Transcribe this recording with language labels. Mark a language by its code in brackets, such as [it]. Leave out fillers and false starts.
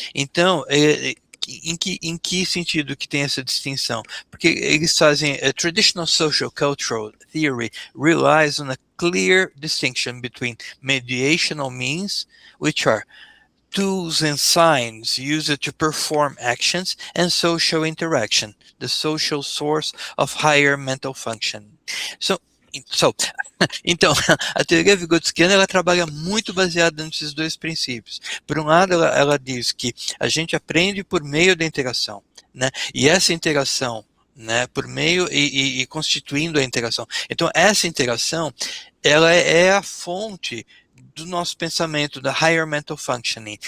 [pt] Então, em que sentido que tem essa distinção? Porque eles fazem a [en] traditional social cultural theory relies on a clear distinction between mediational means, which are tools and signs used to perform actions, and social interaction, the social source of higher mental function. [pt] Então, a teoria vigotskiana ela trabalha muito baseada nesses dois princípios. Por um lado, ela diz que a gente aprende por meio da interação, né? E essa interação, né, por meio e constituindo a interação. Então, essa interação, ela é a fonte do nosso pensamento, da higher mental functioning.